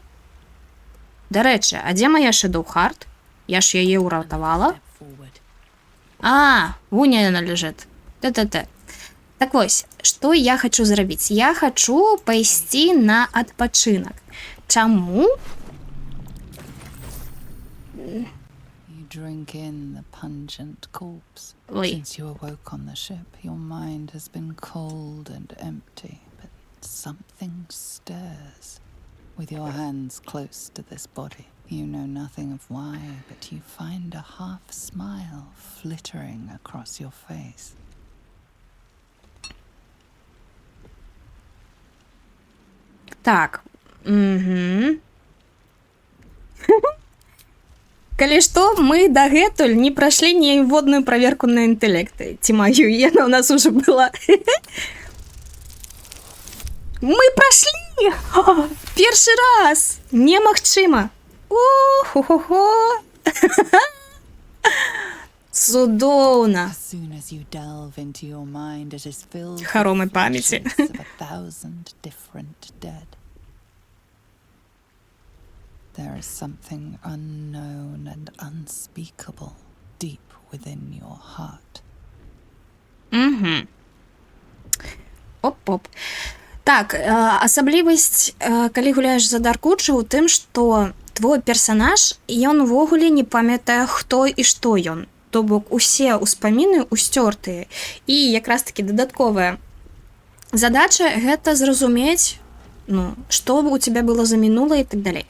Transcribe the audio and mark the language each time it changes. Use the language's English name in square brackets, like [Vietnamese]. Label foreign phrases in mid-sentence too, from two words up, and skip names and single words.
[Belarusian] Дарэчы, а дзе моя Shadow Heart? Я ж яе ўратавала. Вунь яна ляжыць. Т-т-т. Так вось, што я хачу зрабіць? Я хачу пайсці на адпачынак. Чаму? [English] You drink in the pungent corpse. [Belarusian] Ой. [English] Since you awoke on the ship, your mind has been cold and empty, but something stirs. With your hands close to this body, you know nothing of why, but you find a half smile flittering across your face. [Belarusian] Так. Калі што, мы дагэтуль не прайшлі ніводную праверку на інтэлект. Ці маю, яна у нас уже была. Мы прайшлі! Першы раз! Немагчыма! О-хо-хо-хо! Цудоўна! Харомы памяці. [English] There is something unknown and unspeakable deep within your heart. Оп-оп. [Belarusian] Так, асаблівасць, калі гуляеш за Даркуджа, у тым, што твой персанаж, ён увогуле не памятае, хто і што ён. То бок, усе ўспаміны усцёртыя. І якраз такі дадатковая задача – гэта зразумець, што у тебя было за мінула і так далей.